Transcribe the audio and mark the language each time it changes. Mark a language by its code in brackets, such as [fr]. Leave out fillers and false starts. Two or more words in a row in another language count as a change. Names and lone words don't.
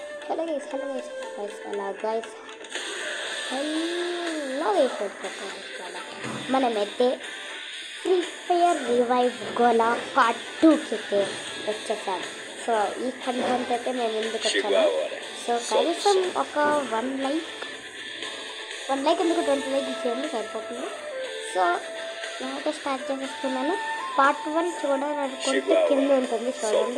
[en] Hello guys, hello guys, hello guys, hello guys. [te] మనమైతే ఫ్రీ ఫైర్ రివైవ్ గోలా పార్ట్ 2కి అయితే వచ్చేసాం. సో ఈ కంటెంట్ అయితే మేము ముందుకు వచ్చాము. సో కనీసం ఒక 1 లైక్ ఎందుకు 20 లైక్ ఇచ్చేయండి సరిపోతుంది. సో నేనైతే స్టార్ట్ చేసేస్తున్నాను. పార్ట్ 1 చూడాలనుకుంటే కింద ఉంటుంది చూడండి.